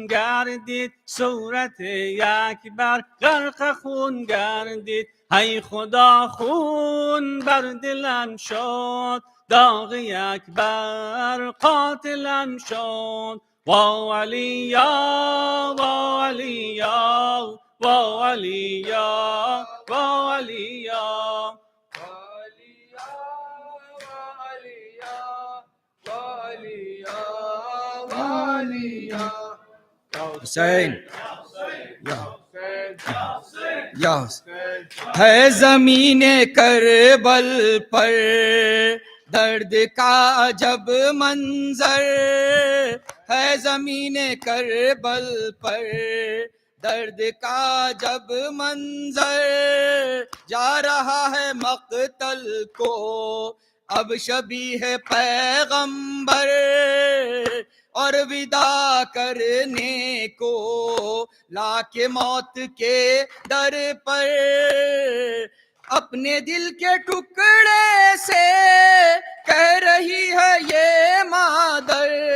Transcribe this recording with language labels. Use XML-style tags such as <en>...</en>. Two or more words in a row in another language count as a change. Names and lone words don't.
<fa>گردید صورت اکبر غرق خون گردید ای خدا خون بر دلم شد داغ اکبر قاتلم شد و ولیا و ولیا و ولیا و ولیا</fa> <ur>حسین یا ہے زمین کربل پر درد کا عجب منظر ہے زمین کربل پر درد کا جب منظر جا رہا ہے مقتل کو اب شبیہ پیغمبر اور ودا کرنے کو لا کے موت کے در پر اپنے دل کے ٹکڑے سے کہہ رہی ہے یہ مادر</ur>